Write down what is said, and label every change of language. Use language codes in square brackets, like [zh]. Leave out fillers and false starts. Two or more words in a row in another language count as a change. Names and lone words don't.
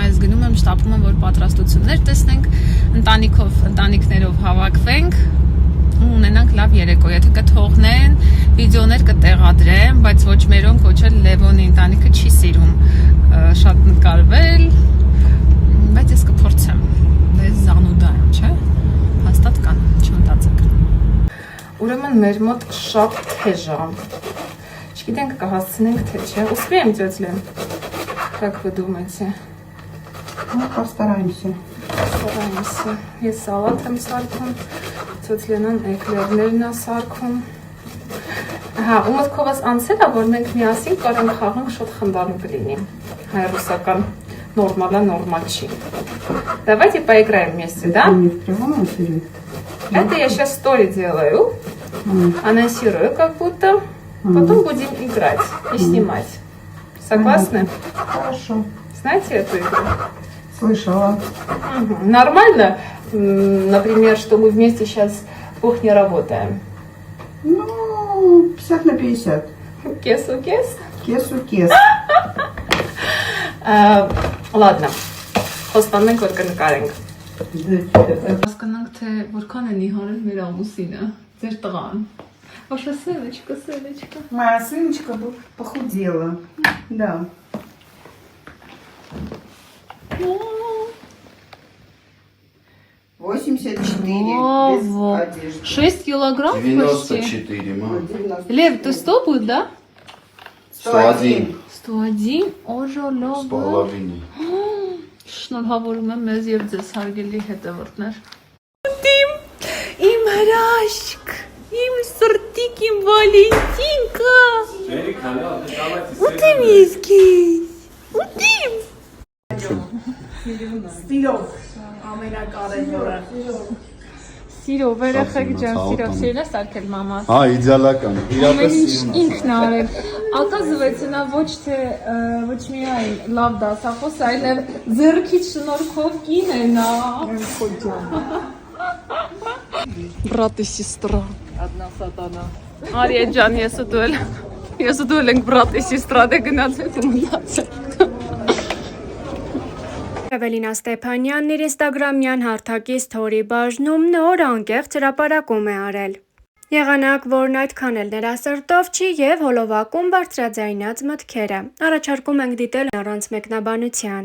[hy] ես գնում եմ, շտապում եմ, որ պատրաստություններ տեսնենք, ընտանիքներով հավաքվենք ու ունենանք լավ երեկո, եթե կթողնեն, վիդեոներ կտեղադրեմ, բայց ոչ մերոնք, ոչ էլ Լևոնի ընտանիքը չի սիրում շատ նկարվել, բայց ես կփորձեմ, ես զանուդա եմ, չէ, հաստատ կան, չմտածեք։ Ուրեմն մեր մոտ շատ թեժ է, չգիտենք կհասցնենք թե չէ, [ru] успеем, тетя Лен, как вы думаете? Ну, постараемся. Постараемся. [hy] Ես սալատ եմ սարքում, Տетя Լենան էկլերներն է սարքում։ Հա, ու մտքով ես անցել է, որ մենք միասին կարող խաղանք շատ խնդալու կլինի, հայ-ռուսական, նորմալ չի։ [ru] Давайте поиграем вместе, да? Не в прямом эфире? Это я сейчас стори делаю, анонсирую как будто, потом будем играть и снимать. Согласны? Хорошо. Знаете эту игру? Слышала. Нормально, например, что мы вместе сейчас в кухне работаем? Ну, 50 на 50. Кес-у-кес? Кес-у-кес. Ладно, [hy] խոստանենք, որ կնկարենք։ Հասկանանք, թե որքան են իհարել մեր ամուսինը, ձեր տղան։ [ru] Ваша сыночка. Моя сыночка похудела. Да. Ого, 84 6 килограмм 94, мам. Лев, ты 100 будет, да? 101. [hy] 101, օժոլով։ [ru] С половиной. [hy] Շնորհավորում եմ մեզ եւ ձեզ հարգելի հետևորդներ։ Իմ հրաշք, իմ սրտիկ, իմ Վալենտինկա։ Ուտիմ ես քեզ։ Ուտիմ։ Սիրո, վերախեք ջան, սիրո սարքել մամա։ Հա, իդեալական։ Իրապես Ինքն արել։ Оказывается, նա ոչ միայն լավ դասախոս, այլև ձեռքից շնորհքով կին է նա։ [ru] Брат и сестра. Одна сатана. [hy] Արիա ջան, ես ու դու ենք [ru] брат и сестра, [hy] դե գնացեք ու մնացեք։ Էվելինա Ստեփանյանն իր ինստագրամյան հարթակի սթորի բաժնում նոր անկեղծ հրապարակում է արել։ Եղանակ, որն այդքան էլ նրա սրտով չի եւ հոլովակում բարձրաձայնած մտքերը։ Առաջարկում ենք դիտել առանց մեկնաբանության։